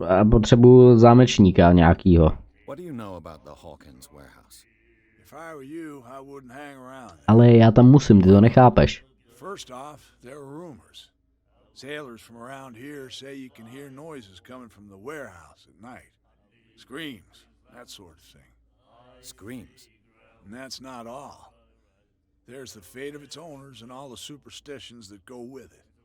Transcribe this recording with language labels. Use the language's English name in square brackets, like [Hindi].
[Czech] Potřebuju zámečníka nějakýho. [English] What do you know about the Hawkins warehouse? If I were you, I wouldn't hang around. [Czech] Ale já tam musím, ty to nechápeš. [English] First off, there are rumors. Sailors from around here say you can hear noises coming from the warehouse at night. Screams, that sort of thing. Screams? And that's not all. There's the fate of its owners and all the superstitions that go with it.